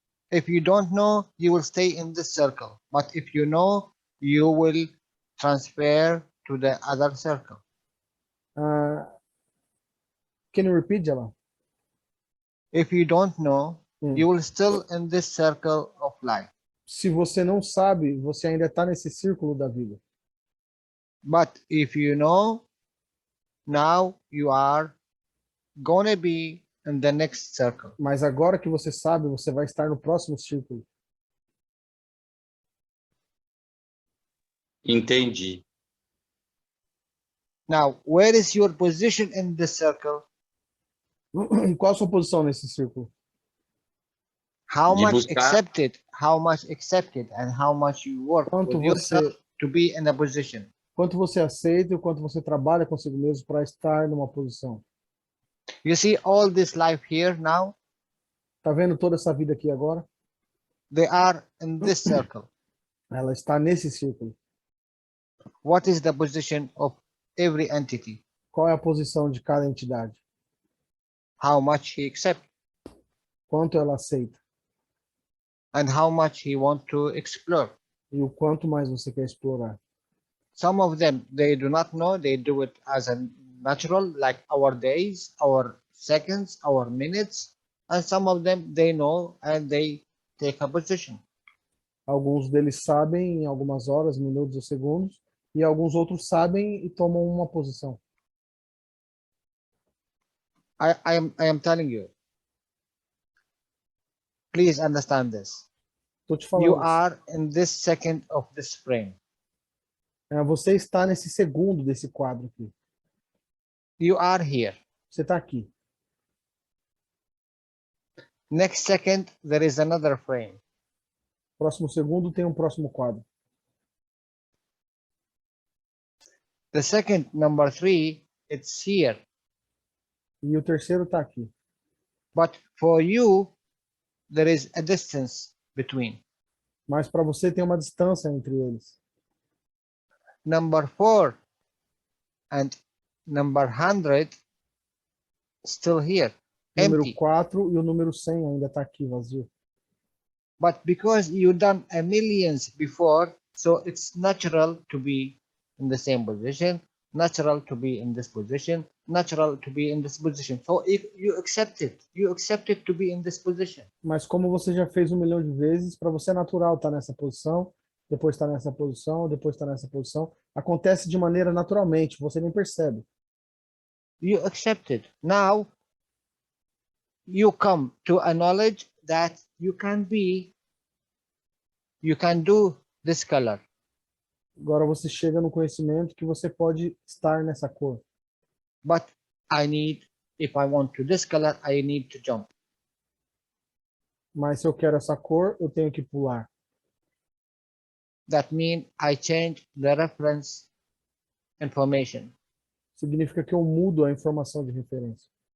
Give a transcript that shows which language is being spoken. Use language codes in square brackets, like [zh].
[en] If you don't know, you will stay in this circle. But if you know, you will transfer to the other circle. Can you repeat, Jalal? If you don't know, you will still in this circle of life. [pt] Se você não sabe, você ainda está nesse círculo da vida. [en] But if you know, now you are gonna be in the next circle. [pt] Mas agora que você sabe, você vai estar no próximo círculo. Entendi. [en] Now, where is your position in the circle? [pt] Qual a sua posição nesse círculo? [en] How much accepted, and how much you work with yourself to be in a position. [pt] Quanto você aceita e quanto você trabalha consigo mesmo para estar numa posição. [en] You see all this life here now? [pt] Tá vendo toda essa vida aqui agora? [en] They are in this circle. [pt] Ela está nesse círculo. [en] What is the position of every entity? [pt] Qual é a posição de cada entidade? [en] How much he accepts. [pt] Quanto ela aceita. [en] And how much he wants to explore. [pt] E o quanto mais você quer explorar. [en] Some of them, they do not know, they do it as a natural, like our days, our seconds, our minutes. And some of them, they know and they take a position. [pt] Alguns deles sabem em algumas horas, minutos ou segundos. E alguns outros sabem e tomam uma posição. [en] I am telling you. Please understand this. [pt] Tô te [en] You [pt] falando. [en] are in this second of this frame. [pt] Você está nesse segundo desse quadro aqui. [en] You are here. [pt] Você está aqui. [en] Next second, there is another frame. [pt] Próximo segundo tem um próximo quadro. [en] The second, number 3, it's here. [pt] E o terceiro está aqui. [en] But for you, there is a distance between. [pt] Mas para você tem uma distância entre eles. [en] Number 4 and number 100 still here. [pt] O número [en] Empty. [pt] 4 e o número 100 ainda está aqui, vazio. [en] But because you done a millions before, so it's natural to be in the same position, natural to be in this position, natural to be in this position. So if you accept it to be in this position. [pt] Mas como você já fez 1 milhão de vezes, para você é natural estar nessa posição, depois estar nessa posição, depois estar nessa posição. Acontece de maneira naturalmente, você nem percebe. [en] You accept it. Now, you come to a knowledge that you can do this color. [pt] Agora você chega no conhecimento que você pode estar nessa cor. [en] But if I want to this color, I need to jump. [pt] Mas se eu quero essa cor, eu tenho que pular. [en] That means I change the reference information. [pt] Significa que eu mudo a informação de referência.